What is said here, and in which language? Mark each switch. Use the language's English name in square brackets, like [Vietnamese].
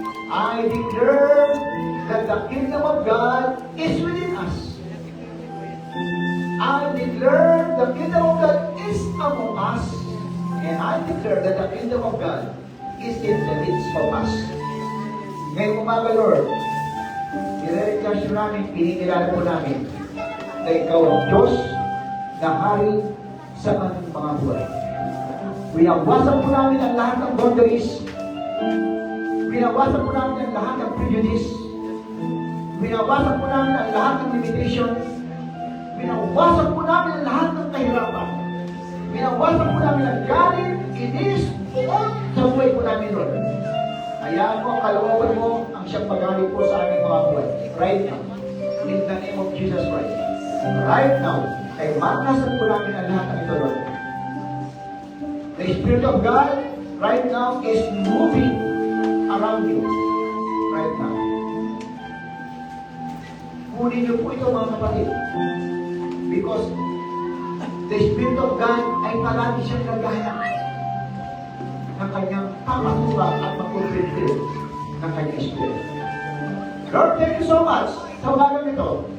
[English] I declare that the kingdom of God is within us. I declare the kingdom of God is among us. And I declare that the kingdom of God is in the midst of us. [Filipino] Ngayong umaga, Lord, i-recognize namin, pinikilala po namin na ikaw ang Diyos na hari sa aming mga buhay. Binawasan po namin ang lahat ng boundaries. Binawasan po namin ang lahat ng prejudice. Binawasan po namin ang lahat ng limitations. Binawasan po namin ang lahat ng kahirapan. Binawasan po namin ang galit, inis, sa buhay po namin, Lord. Hayaan mo ang kalooban mo ang siyang pag-alit po sa aming mga buhay. [English] Right now. In the name of Jesus Christ. Right now. [Filipino] Ay maranasan po namin ang lahat ng ito, Lord. [English] The Spirit of God right now is moving around you. Right now. [Filipino] Kunin niyo po ito, mga kapatid. [English] Because the Spirit of God [Filipino] ay palagi siyang naghahanap ng kanyang papatuwa at mag-fulfill ng kanyang Spirit. Lord, [English] thank you so much [Filipino] sa umagang ito.